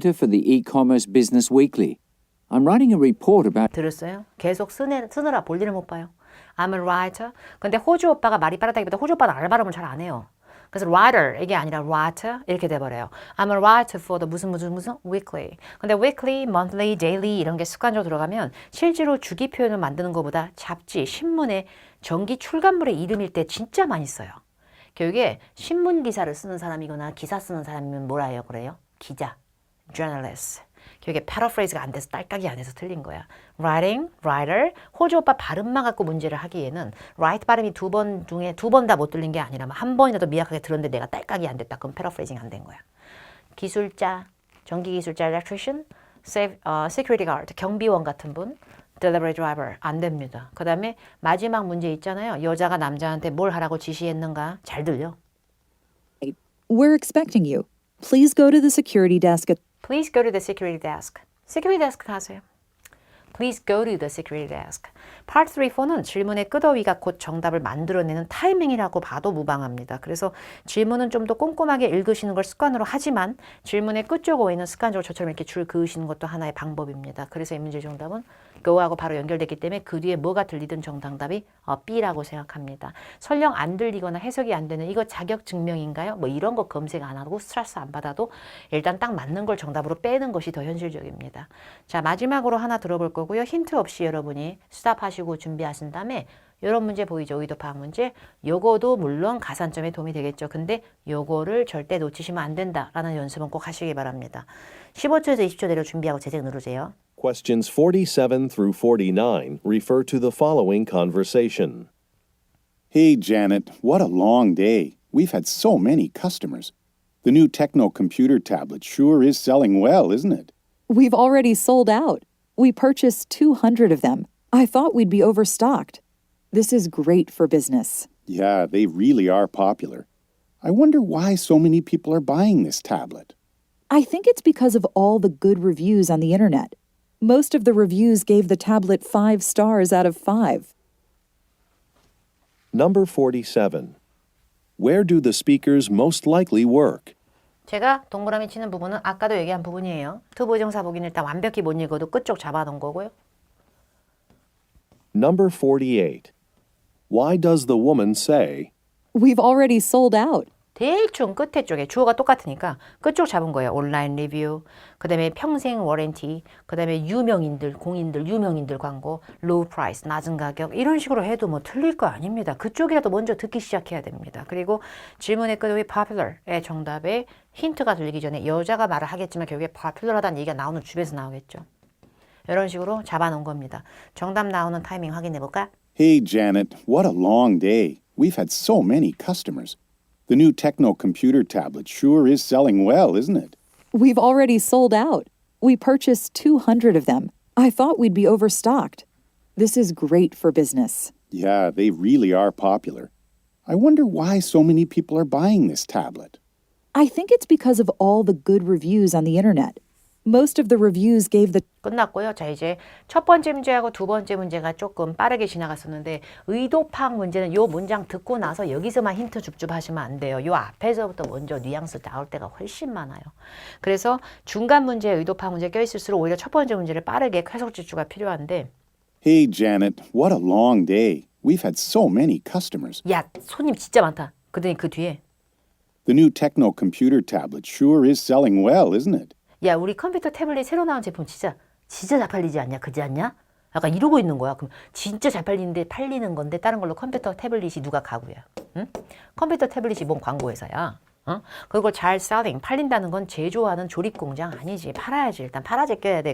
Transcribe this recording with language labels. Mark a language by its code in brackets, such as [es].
[en] the e-commerce business weekly. I'm writing a report about [ko] 들었어요? 계속 쓰느라 볼일을 못 봐요. [en] I'm a writer. [ko] 근데 호주 오빠가 말이 빠르다기보다 호주 오빠는 알 발음을 잘 안 해요. 그래서 writer 이게 아니라 writer 이렇게 돼버려요. [en] I'm a writer for the [ko] 무슨 [en] weekly. [ko] 근데 weekly, monthly, daily 이런 게 습관적으로 들어가면 실제로 주기 표현을 만드는 것보다 잡지, 신문에 정기 출간물의 이름일 때 진짜 많이 써요. 교육에 신문 기사를 쓰는 사람이거나 기사 쓰는 사람이면 뭐라 해요? 그래요? 기자, journalist. 교육에 paraphrase가 안 돼서 딸깍이 안 해서 틀린 거야. [en] writing, writer. [ko] 호주 오빠 발음만 갖고 문제를 하기에는 write 발음이 두 번 중에 두 번 다 못 들린 게 아니라 한 번이라도 미약하게 들었는데 내가 딸깍이 안 됐다. 그럼 paraphrasing 안 된 거야. 기술자, 전기기술자, electrician, security guard, 경비원 같은 분, delivery driver 안 됩니다. 그 다음에 마지막 문제 있잖아요. 여자가 남자한테 뭘 하라고 지시했는가? 잘 들려. [en] We're expecting you. Please go to the security desk at Please go to the security desk. security desk [ko] 가세요. [en] Please go to the security desk. [ko] Part 3, 4는 질문의 끄더위가 곧 정답을 만들어내는 타이밍이라고 봐도 무방합니다. 그래서 질문은 좀 더 꼼꼼하게 읽으시는 걸 습관으로 하지만 질문의 끝쪽 어휘는 습관적으로 저처럼 이렇게 줄 그으시는 것도 하나의 방법입니다. 그래서 이 문제 정답은 go하고 바로 연결됐기 때문에 그 뒤에 뭐가 들리든 정답이 B라고 생각합니다. 설령 안 들리거나 해석이 안 되는 이거 자격 증명인가요? 뭐 이런 거 검색 안 하고 스트레스 안 받아도 일단 딱 맞는 걸 정답으로 빼는 것이 더 현실적입니다. 자, 마지막으로 하나 들어볼 거고요. 힌트 없이 여러분이 스탑하시고 준비하신 다음에 이런 문제 보이죠? 의도 파악 문제. 요거도 물론 가산점에 도움이 되겠죠. 근데 요거를 절대 놓치시면 안 된다라는 연습은 꼭 하시기 바랍니다. 15초에서 20초 내로 준비하고 제작 누르세요. [en] Questions 47 through 49 refer to the following conversation. Hey, Janet, what a long day. We've had so many customers. The new Techno computer tablet sure is selling well, isn't it? We've already sold out. We purchased 200 of them. I thought we'd be overstocked. This is great for business. Yeah, they really are popular. I wonder why so many people are buying this tablet. I think it's because of all the good reviews on the internet. Most of the reviews gave the tablet 5 stars out of 5. Number 47. Where do the speakers most likely work? [ko] 제가 동그라미 치는 부분은 아까도 얘기한 부분이에요. 투부정사 보기는 일단 완벽히 못 읽어도 끝쪽 잡아놓은 거고요. [en] Number 48. Why does the woman say, We've already sold out. [ko] 대충 끝에 쪽에 주어가 똑같으니까 끝쪽 잡은 거예요. 온라인 리뷰, 그 다음에 평생 워런티, 그 다음에 유명인들, 공인들, 유명인들 광고, low price, 낮은 가격 이런 식으로 해도 뭐 틀릴 거 아닙니다. 그쪽이라도 먼저 듣기 시작해야 됩니다. 그리고 질문의 끝에 popular의 정답에 힌트가 들리기 전에 여자가 말을 하겠지만 결국에 popular하다는 얘기가 나오는 주변에서 나오겠죠. 이런 식으로 잡아놓은 겁니다. 정답 나오는 타이밍 확인해 볼까? [en] Hey, Janet, what a long day. We've had so many customers. The new Techno computer tablet sure is selling well, isn't it? We've already sold out. We purchased 200 of them. I thought we'd be overstocked. This is great for business. Yeah, they really are popular. I wonder why so many people are buying this tablet. I think it's because of all the good reviews on the internet. Most of the reviews gave the [ko] 끝났고요. 자, 이제 첫 번째 문제하고 두 번째 문제가 조금 빠르게 지나갔었는데 의도 파악 문제는 요 문장 듣고 나서 여기서만 힌트 줍줍 하시면 안 돼요. 요 앞에서부터 먼저 뉘앙스 나올 때가 훨씬 많아요. 그래서 중간 문제에 의도 파악 문제 껴있을수록 오히려 첫 번째 문제를 빠르게 해석 질주가 필요한데 [en] Hey, Janet, what a long day. We've had so many customers. [ko] 야, 손님 진짜 많다. 그러더니 그 뒤에 [en] The new Techno computer tablet sure is selling well, isn't it? [ko] 야, 우리 컴퓨터 태블릿 새로 나온 제품 진짜 잘 팔리지 않냐? 그지 않냐? 약간 이러고 있는 거야. 그럼 진짜 잘 팔리는데 팔리는 건데 다른 걸로 컴퓨터 태블릿이 누가 가구야? 응? 컴퓨터 태블릿이 뭔 광고회사야? 어? 그걸 잘 selling, 팔린다는 건 제조하는 조립 공장 아니지. 팔아야지. 일단 팔아제 껴야 돼.